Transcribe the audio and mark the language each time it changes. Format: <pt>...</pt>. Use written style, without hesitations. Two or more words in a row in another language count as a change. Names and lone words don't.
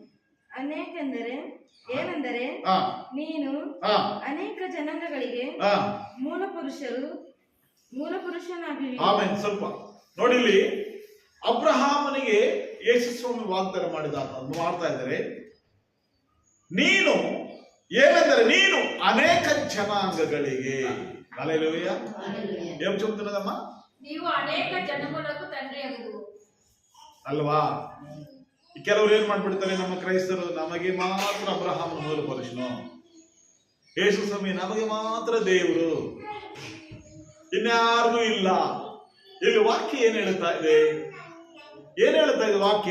<kn>ಏನೆಂದರೆ ನೀನು ಅನೇಕ ಜನಾಂಗಗಳಿಗೆ ಮೂಲ ಪುರುಷನಾಗಿರುವಿ. ಆಮೆನ್. ಸ್ವಲ್ಪ ನೋಡಿ, ಇಲ್ಲಿ ಅಬ್ರಹಾಮನಿಗೆ ಯೇಸು ಸ್ವಾಮಿ ವಾಗ್ದಾನ ಮಾಡ್ತಾ ಇದ್ದಾರೆ. ನೀನು ಏನೆಂದರೆ ನೀನು ಅನೇಕ ಜನಾಂಗಗಳಿಗೆ. ಹಲ್ಲೆಲೂಯಾ.</kn> <te>ఏం చెప్తున్నదమ్మా? నీవు అనేక జనములకు తండ్రియగుదువు</te> <kn>ಅಲ್ವಾ? ಕೆಲವರು ಏನ್ ಮಾಡ್ಬಿಡ್ತಾರೆ, ನಮ್ಮ ಕ್ರೈಸ್ತರು ನಮಗೆ ಮಾತ್ರ ಅಬ್ರಹಾಮನ ಮೂಲ ಪುರುಷನು, ಯೇಸು ಸ್ವಾಮಿ ನಮಗೆ ಮಾತ್ರ ದೇವರು, ಇನ್ಯಾರಿಗೂ ಇಲ್ಲ. ಇಲ್ಲಿ ವಾಕ್ಯ ಏನ್ ಹೇಳ್ತಾ ಇದೆ? ಏನ್ ಹೇಳ್ತಾ ಇದೆ ವಾಕ್ಯ?</kn>